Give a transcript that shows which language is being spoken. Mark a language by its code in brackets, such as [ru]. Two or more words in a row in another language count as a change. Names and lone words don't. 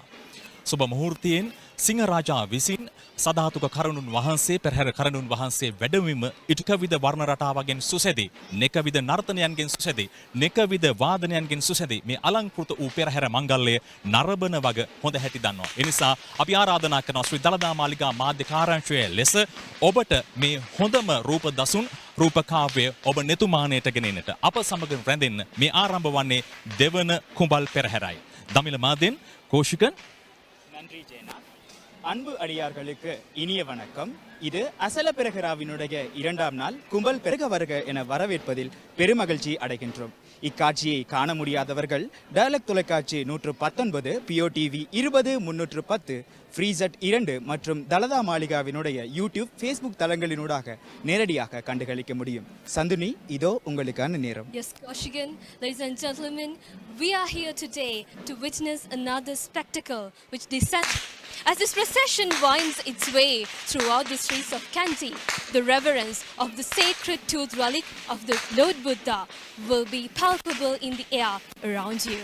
[si] සුබ මුහූර්තයෙන් සිංහරාජා විසින් සදාතුක කරුණුන් වහන්සේ පෙරහැර කරුණුන් වහන්සේ වැඩමවීම ඉටුකවිද වර්ණ රටාවගෙන් සුසැදි නෙකවිද නර්තනයන්ගෙන් සුසැදි නෙකවිද වාදනයන්ගෙන් සුසැදි මේ අලංකෘත වූ පෙරහැර මංගල්‍යය නරඹන වග හොඳ හැටි දන්නවා. ඒ නිසා අපි ආරාධනා කරනවා ශ්‍රී දළදා මාලිගා මාධ්‍ය කාර්යාංශයේ ලෙස ඔබට මේ හොඳම රූප දසුන් රූපකාව්‍ය ඔබ netumaanයට ගෙනෙන්නට අප සමග රැඳෙන්න මේ ආරම්භ වන්නේ දෙවන කුඹල් පෙරහැරයි. දමිළ මාදෙන් කෝෂිකන් [ta] நன்றி ஜெயனா. அன்பு அடியார்களுக்கு இனிய வணக்கம். இது அசல பெரகராவினுடைய இரண்டாம் நாள் கும்பல் பெருக வருக என வரவேற்பதில் பெருமகிழ்ச்சி அடைகின்றோம். இக்காட்சியை காண முடியாதவர்கள் டயலக் தொலைக்காட்சி 119, பிஓடிவி 20 310, ஃப்ரீசட் 2 மற்றும் தலதா மாளிகாவினுடைய யூடியூப் ஃபேஸ்புக் தளங்களினூடாக நேரடியாக கண்டுகளிக்க முடியும். சந்துனி, இதோ உங்களுக்கான நேரம். [en] Yes, Koshigan, ladies and gentlemen, we are here today to witness another spectacle which descends as this procession winds its way throughout the streets of Kandy. The reverence of the sacred tooth relic of the Lord Buddha will be palpable in the air around you.